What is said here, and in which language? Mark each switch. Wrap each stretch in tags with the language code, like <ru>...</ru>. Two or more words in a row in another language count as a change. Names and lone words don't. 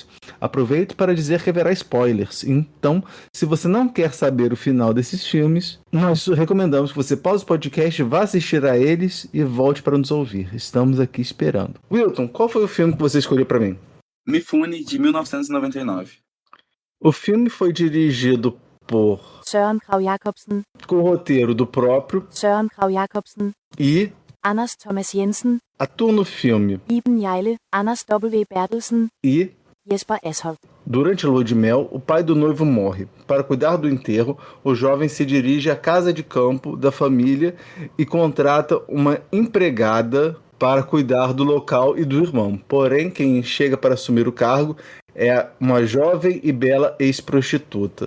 <pt>Aproveito para dizer que haverá spoilers. Então, se você não quer saber o final desses filmes, nós recomendamos que você pause o podcast, vá assistir a eles e volte para nos ouvir. Estamos aqui esperando. Wilton, qual foi o filme que você escolheu para mim? Mifune, de 1999. O filme foi dirigido por Søren Kragh Jacobsen, com o roteiro do próprio Søren Kragh Jacobsen e Anders Thomas Jensen, atua no filme Iben Hjejle, Anders W. Bertelsen e Jesper Asholt. Durante a lua de mel, o pai do noivo morre. Para cuidar do enterro, o jovem se dirige à casa de campo da família e contrata uma empregada para cuidar do local e do irmão. Porém, quem chega para assumir o cargo é uma jovem e bela ex-prostituta.</pt>